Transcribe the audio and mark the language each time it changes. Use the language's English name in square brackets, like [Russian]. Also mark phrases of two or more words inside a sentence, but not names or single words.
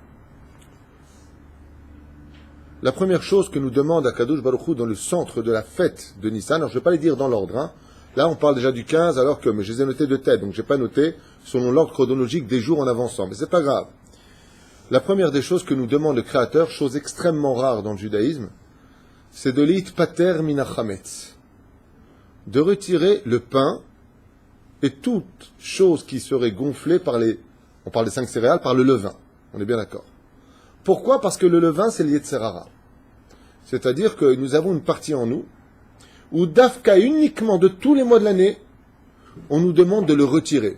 [French] La première chose que nous demande [Hebrew] הקדוש ברוך הוא [French] dans le centre de la fête de Nissan, alors je ne vais pas les dire dans l'ordre, hein. Là on parle déjà du 15, alors que mais je les ai notés de tête, donc je n'ai pas noté selon l'ordre chronologique des jours en avançant, mais c'est pas grave. La première des choses que nous demande le Créateur, chose extrêmement rare dans le judaïsme, c'est de l' [Hebrew] להיפטר מן החמץ, [French] de retirer le pain et toute chose qui serait gonflée par on parle des 5 céréales, par le levain. On est bien d'accord. Pourquoi? Parce que le levain, c'est le [Hebrew] יצר הרע. [French] C'est-à-dire que nous avons une partie en nous, où d'Afka uniquement de tous les mois de l'année, on nous demande de le retirer.